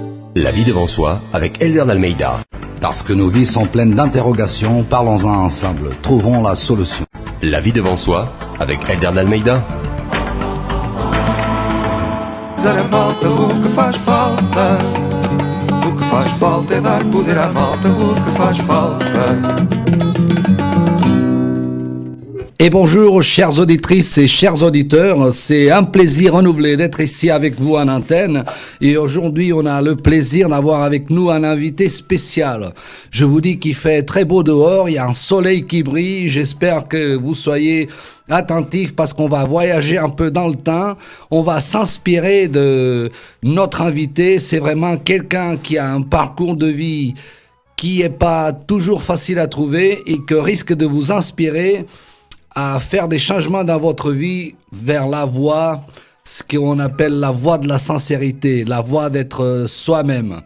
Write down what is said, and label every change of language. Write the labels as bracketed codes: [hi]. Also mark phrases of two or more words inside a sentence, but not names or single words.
[fr] La vie devant soi avec Elder Almeida. Parce que nos vies sont pleines d'interrogations, parlons-en ensemble, trouvons la solution. La vie devant soi avec Elder Almeida. [pt] A malta o que faz falta. O que faz falta é dar poder à malta. O que faz falta. [fr] Et bonjour chères auditrices et chers auditeurs, c'est un plaisir renouvelé d'être ici avec vous en antenne et aujourd'hui on a le plaisir d'avoir avec nous un invité spécial. Je vous dis qu'il fait très beau dehors, il y a un soleil qui brille, j'espère que vous soyez attentifs parce qu'on va voyager un peu dans le temps, on va s'inspirer de notre invité, c'est vraiment quelqu'un qui a un parcours de vie qui est pas toujours facile à trouver et que risque de vous inspirer à faire des changements dans votre vie vers la voie, ce qu'on appelle la voie de la sincérité, la voie d'être soi-même.